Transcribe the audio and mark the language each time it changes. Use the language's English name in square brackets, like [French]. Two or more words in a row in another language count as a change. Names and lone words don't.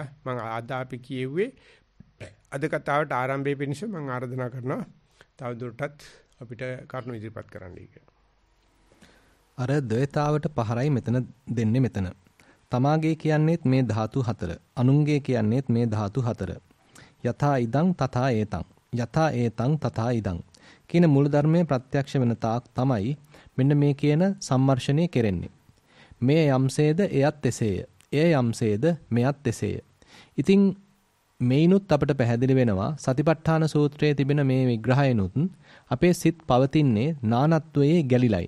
[Sinhala] මම අද අපි කියෙව්වේ අද කතාවට ආරම්භයේ පිණිස මම ආරාධනා කරනවා තවදුරටත් අපිට කරුණු ඉදිරිපත් කරන්නයි කියලා. අර ද්වේතාවට පහරයි මෙතන දෙන්නේ මෙතන. තමාගේ කියන්නේත් මේ ධාතු හතර. අනුන්ගේ කියන්නේත් මේ ධාතු හතර. [Pali] යථා ඉදං තථා ඒතං. යථා ඒතං තථා ඉදං. [Sinhala] කියන මූල ධර්මයේ ප්‍රත්‍යක්ෂ වෙන තාක් තමයි මෙන්න මේ කියන සම්මර්ෂණය කෙරෙන්නේ. මේ යම්සේද එයත් එසේය. එය යම්සේද මෙයත් එසේය. ඉතින් මේනොත් අපට පැහැදිලි වෙනවා සතිපට්ඨාන සූත්‍රයේ තිබෙන මේ විග්‍රහයනොත් අපේ සිත් පවතින්නේ නානත්වයේ ගැලිලයි.